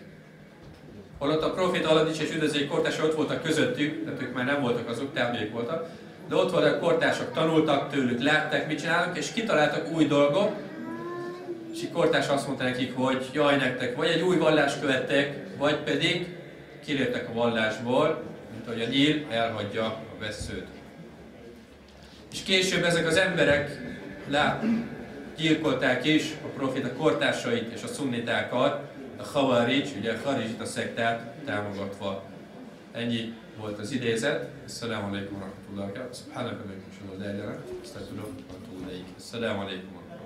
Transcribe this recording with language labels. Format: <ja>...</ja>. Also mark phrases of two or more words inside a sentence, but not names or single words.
<hu>Holott a profita Allah dicsérje és üdvözlése kortársai ott voltak közöttük, tehát ők már nem voltak azok, tábbiak voltak, de ott voltak a kortársak, tanultak tőlük, látták, mit csinálnak, és kitaláltak új dolgot, és a kortárs azt mondta nekik, hogy jaj nektek, vagy egy új vallást követtek, vagy pedig kiléptek a vallásból, mint ahogy a nyíl elhagyja a vesszőt. És később ezek az emberek gyilkolták is a profita kortársait és a szunnitákat, a Khawarij, ugye a Kharijita szektát támogatva. Ennyi volt az idézet.</hu> <ar>السلام عليكم ورحمة الله وبركاته. سبحانك وبحمدك، أشهد أن لا إله إلا أنت، أستغفرك وأتوب إليك. السلام عليكم.</ar>